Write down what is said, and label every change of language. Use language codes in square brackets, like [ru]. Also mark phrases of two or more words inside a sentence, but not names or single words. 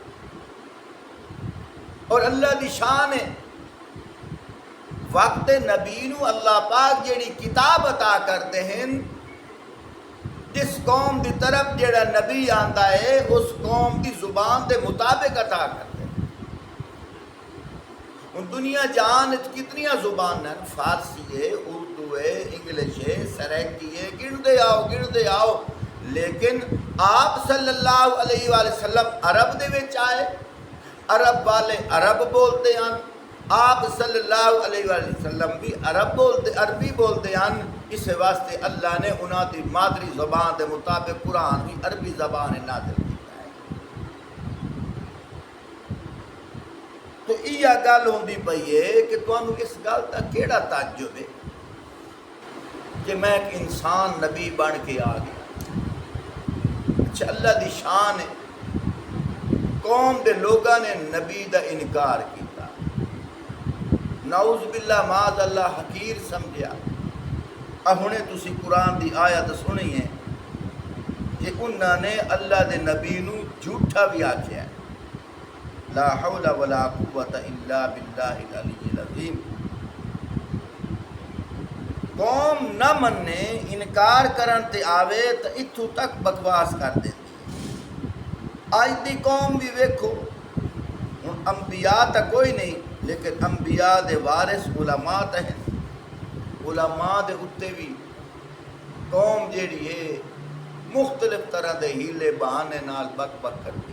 [pa] اور اللہ دی شان ہے وقت نبی نو اللہ پاک جیڑی کتاب عطا کرتے ہیں جس قوم دی طرف جیڑا نبی آندا ہے اس قوم دی زبان دے مطابق عطا کرتے ہیں. دنیا جہان کتنیاں زبان ہیں، فارسی ہے، اردو ہے، انگلش ہے، سریکی ہے، گردے آؤ. لیکن آپ [ar] صلی اللہ علیہ وآلہ وسلم [pa] عرب دے وچ آئے، عرب والے عرب بولتے ہیں، آپ [ar] صلی اللہ علیہ وآلہ وسلم [pa] بھی عربی بولتے ہیں. اس واسطے اللہ نے انہاں دی مادری زبان دے مطابق قرآن بھی عربی زبان نازل کیتا ہے۔ تو یہ گل ہوندی پئی ہے کہ تانوں اس گل دا کیڑا تعجب ہے کہ میں ایک انسان نبی بن کے آ گیا۔ اچھا اللہ دی شان ہے، قوم دے لوگاں نے نبی دا انکار کیتا، [ar] نعوذ باللہ معاذ اللہ [pa] حقیر سمجھیا۔ ہنے تسی قرآن دی آیت سنی ہے کہ انہاں نے اللہ دے نبی نو جھوٹا بھی آکھیا ہے، [ar] لا حول ولا قوت الا باللہ العلی العظیم۔ [pa] قوم نہ مننے، انکار کرن تے آوے تو اتھوں تک بکواس کر دیتی۔ آج دی قوم بھی ویکھو، انبیاء تا کوئی نہیں لیکن انبیاء دے وارث علماء تا ہیں، علماء دے اتے بھی قوم جیڑی ہے مختلف طرح دے ہیلے بہانے نال بک بک کرتی۔